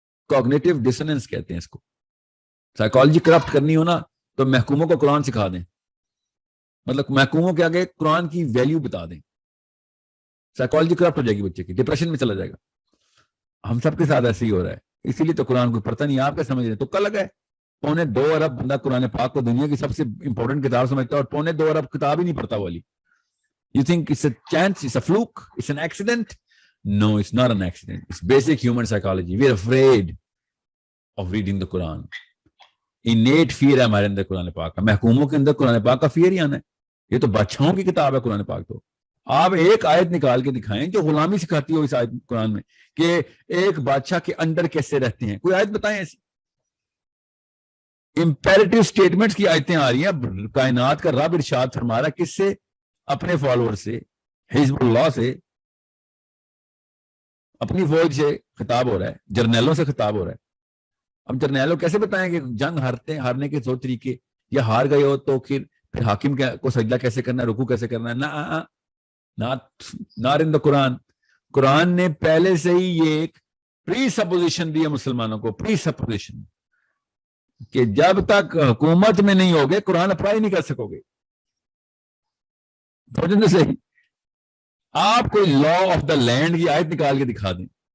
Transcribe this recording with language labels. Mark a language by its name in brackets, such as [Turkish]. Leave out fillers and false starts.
[Urdu] Cognitive dissonance کہتے ہیں اس کو. سائیکالوجی کرپٹ کرنی ہو نا تو محکوموں کو قرآن سکھا دیں, مطلب محکوموں کے آگے قرآن کی ویلیو بتا دیں. سائیکالوجی کرپٹ ہو جائے گی, بچے کی ڈپریشن میں چلا جائے گا. ہم سب کے ساتھ ایسے ہی ہو رہا ہے, اسی لیے تو قرآن کو پڑھتا نہیں. آپ کیا سمجھ رہے ہیں؟ تو کل لگا ہے 2.25 ارب بندہ قرآن پاک کو دنیا کی سب سے امپورٹنٹ کتاب سمجھتا ہے, اور 2.25 ارب کتاب ہی نہیں پڑھتا والی. [English] You think it's a chance, it's a fluke, it's an accident? No, it's not an accident. It's basic human psychology. We are afraid of reading the Quran. Innate fear [Urdu] ہے ہمارے اندر قرآن پاک کا. محکوموں کے اندر قرآن پاک کا فیئر ہی آنا ہے. یہ تو بادشاہوں کی کتاب ہے قرآن پاک. تو آپ ایک آیت نکال کے دکھائیں جو غلامی سکھاتی ہو اس آیت قرآن میں, کہ ایک بادشاہ کے انڈر کیسے رہتے ہیں. کوئی آیت بتائیں ایسی. امپیریٹو سٹیٹمنٹس کی آیتیں آ رہی ہیں. کائنات کا رب ارشاد فرما رہا ہے, کس سے؟ اپنے فالوور سے, حزب اللہ سے, اپنی فوج سے خطاب ہو رہا ہے, جرنیلوں سے خطاب ہو رہا ہے. اب جرنیلوں کیسے بتائیں کہ جنگ ہارنے کے 2 طریقے, یا ہار گئے ہو تو پھر حاکم کو سجدہ کیسے کرنا ہے, رکوع کیسے کرنا ہے. [English] not in the Quran. [Urdu] قرآن نے پہلے سے ہی یہ ایک پری سپوزیشن دی ہے مسلمانوں کو, پری سپوزیشن, کہ جب تک حکومت میں نہیں ہوگے قرآن اپلائی نہیں کر سکو گے. صحیح, آپ کوئی لا آف دا لینڈ کی آیت نکال کے دکھا دیں.